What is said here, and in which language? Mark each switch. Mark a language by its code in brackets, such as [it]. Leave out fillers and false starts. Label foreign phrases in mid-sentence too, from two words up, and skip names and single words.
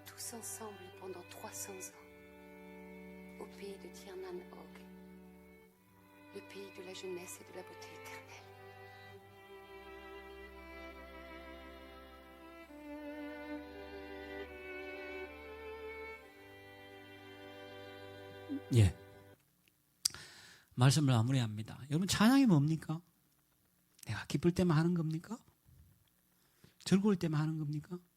[fr] tous ensemble pendant 300 ans, au pays de Tirnan-Og, le pays de la jeunesse et de la beauté éternelle. [ko] 예. 말씀을 마무리합니다. 여러분, 찬양이 뭡니까? 내가 기쁠 때만 하는 겁니까? 즐거울 때만 하는 겁니까?